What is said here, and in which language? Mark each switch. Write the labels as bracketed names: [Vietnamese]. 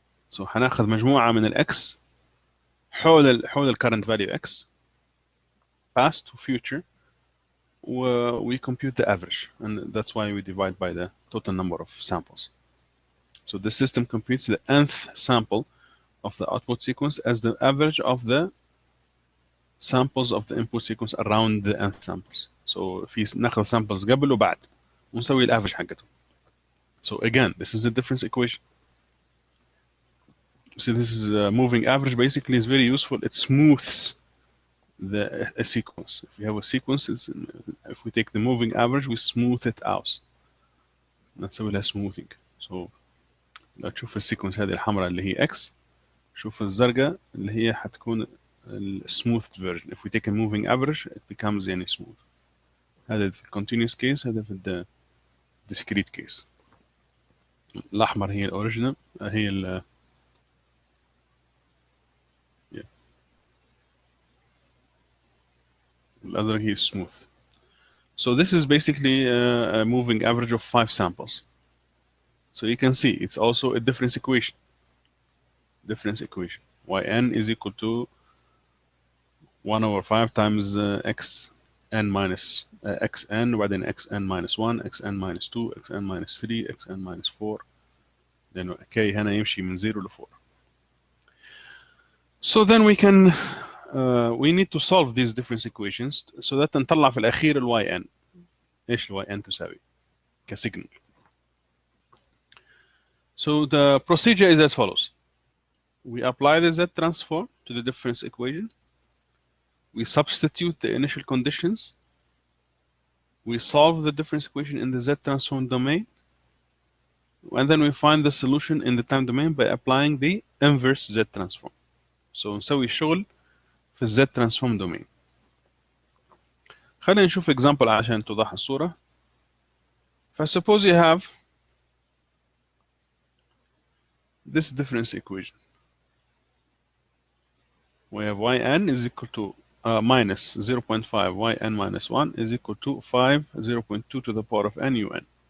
[English] So [Arabic] هناخذ مجموعة من الX حول [English] current value X, past to future, we compute the average, and that's why we divide by the total number of samples. So the system computes the nth sample of the output sequence as the average of the samples of the input sequence around the nth samples. [Arabic] So في ناخذ samples قبل وبعد ونسوي الافرج حقته. [English] So again, this is a difference equation. So this is a moving average. Basically, is very useful. It smooths a sequence. If we have a sequence, if we take the moving average, we smooth it out. [Arabic] نسوي لها smoothing. So لو تشوف السيكونس هذه الحمراء اللي هي x، شوف الزرقاء اللي هي حتكون [English] smoothed version. If we take a moving average, it becomes يعني smooth. [Arabic] هذا في [English] continuous case، هذا في discrete case. [Arabic] الأحمر هي الأوريجينال، هي ال الأزرق هي smooth. [English] So this is basically a moving average of 5 samples. So you can see it's also a difference equation. Yn is equal to 1/5 times xn minus xn, وبعدين xn minus 1, xn minus 2, xn minus 3, xn minus 4. [Arabic] then k هنا يمشي من 0 ل 4. [English] So then we can we need to solve these difference equations so that [Arabic] نطلع في الأخير ال yn. إيش ال yn تساوي كسيجنال. [English] So the procedure is as follows. We apply the Z transform to the difference equation. We substitute the initial conditions. We solve the difference equation in the Z transform domain. And then we find the solution in the time domain by applying the inverse Z transform. So [Arabic] نسوي شغل في [English] Z transform domain. [Arabic] خلينا نشوف example عشان توضح الصورة. [English] Suppose you have this difference equation. We have yn is equal to minus 0.5 yn minus 1 is equal to 5 0.2 to the power of n un.